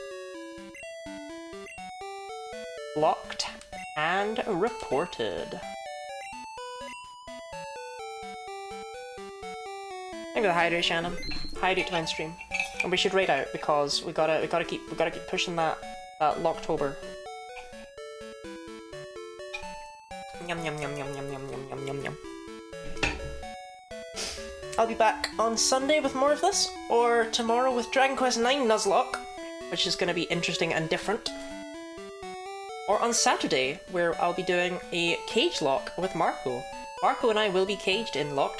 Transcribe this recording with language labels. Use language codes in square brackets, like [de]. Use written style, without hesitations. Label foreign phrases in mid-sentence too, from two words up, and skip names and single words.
[en] Blocked and reported. Thank you for the hydrate, Shannon. Hydrate to mainstream. And we should raid out because we gotta keep pushing that Locketober. Yum yum yum yum yum yum yum yum yum yum. I'll be back on Sunday with more of this, or tomorrow with Dragon Quest IX Nuzlocke, which is going to be interesting and different. Or on Saturday, where I'll be doing a cage lock with Marco. Marco and I will be caged in Locketober.